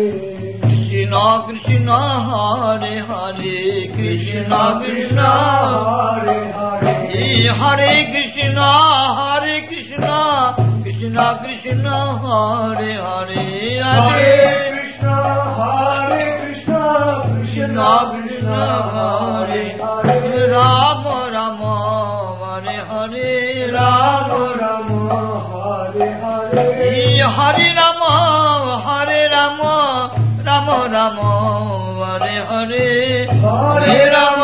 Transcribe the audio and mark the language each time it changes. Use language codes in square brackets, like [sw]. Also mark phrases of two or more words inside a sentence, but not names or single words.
[sa] কৃষ্ণ কৃষ্ণ হরে হরে কৃষ্ণ কৃষ্ণ হরে হরে হরে কৃষ্ণ কৃষ্ণ কৃষ্ণ কৃষ্ণ হরে হরে হরে হরে কৃষ্ণ কৃষ্ণ কৃষ্ণ হরে হরে রাম রাম হরে হরে রাম রাম হরে হরে হরে রাম রাম রাম হরে হরে হরে রাম